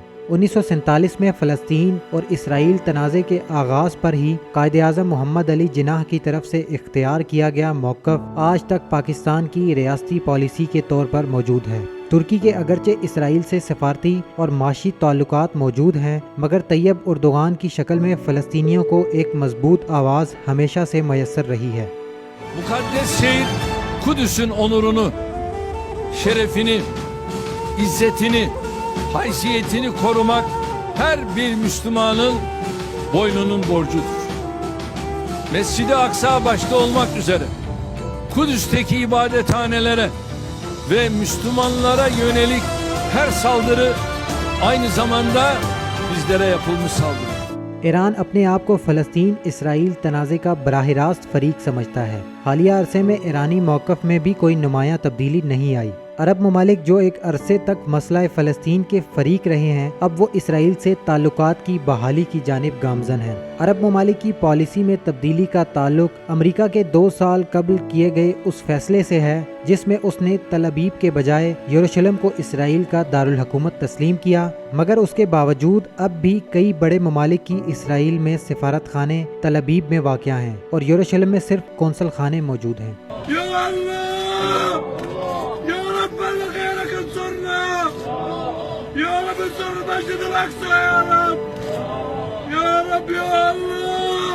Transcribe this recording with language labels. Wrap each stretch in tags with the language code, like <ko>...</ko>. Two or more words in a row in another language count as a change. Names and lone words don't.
<ur>1947 میں فلسطین اور اسرائیل تنازع کے آغاز پر ہی قائد اعظم محمد علی جناح کی طرف سے اختیار کیا گیا موقف آج تک پاکستان کی ریاستی پالیسی کے طور پر موجود ہے۔ ترکی کے اگرچہ اسرائیل سے سفارتی اور معاشی تعلقات موجود ہیں، مگر طیب اردوغان کی شکل میں فلسطینیوں کو ایک مضبوط آواز ہمیشہ سے میسر رہی ہے۔</ur> <tr>Mukaddes şehir Kudüs'ün onurunu, şerefini, izzetini, haysiyetini korumak her bir Müslümanın boynunun borcudur. Mescid-i Aksa başta olmak üzere Kudüs'teki ibadethanelere ve Müslümanlara yönelik her saldırı aynı zamanda bizlere yapılmış saldırı.</tr> <ur>ایران اپنے آپ کو فلسطین اسرائیل تنازع کا براہ راست فریق سمجھتا ہے۔ حالیہ عرصے میں ایرانی موقف میں بھی کوئی نمایاں تبدیلی نہیں آئی۔ عرب ممالک جو ایک عرصے تک مسئلہ فلسطین کے فریق رہے ہیں، اب وہ اسرائیل سے تعلقات کی بحالی کی جانب گامزن ہیں۔ عرب ممالک کی پالیسی میں تبدیلی کا تعلق امریکہ کے 2 سال قبل کیے گئے اس فیصلے سے ہے جس میں اس نے تل ابیب کے بجائے یروشلم کو اسرائیل کا دارالحکومت تسلیم کیا، مگر اس کے باوجود اب بھی کئی بڑے ممالک کی اسرائیل میں سفارت خانے تل ابیب میں واقع ہیں اور یروشلم میں صرف قونصل خانے موجود ہیں۔</ur> <ar>يا الله! يا ربي خيرك انصرنا! يا ربي انصر مسجد الأقصى يا رب! يا رب يا الله!</ar>